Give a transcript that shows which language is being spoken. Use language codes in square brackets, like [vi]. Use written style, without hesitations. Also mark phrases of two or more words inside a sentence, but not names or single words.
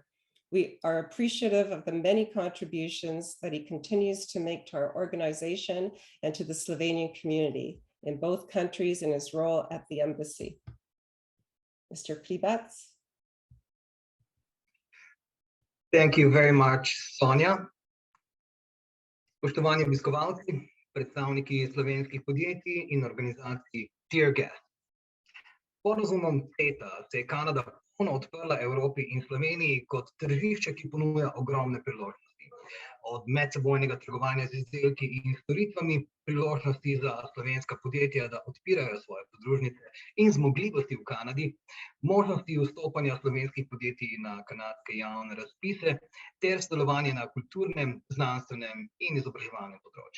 [en] We are appreciative of the many contributions that he continues to make to our organization and to the Slovenian community in both countries in his role at the embassy. Mr. Pribac. Thank you very much, Sonia. [sl] Spoštovani obiskovalci, predstavniki slovenskih podjetij in organizacij, [en] dear guests. [sl] Sporazumom CETA se je Kanada ponovno odprla Evropi in Sloveniji kot tržišče, ki ponuja ogromne priložnosti. Od medsebojnega trgovanja z izdelki in storitvami, priložnosti za slovenska podjetja, da odpirajo svoje podružnice in zmogljivosti v Kanadi, možnosti vstopanja slovenskih podjetij na kanadske javne razpise ter sodelovanje na kulturnem, znanstvenem in izobraževalnem področju.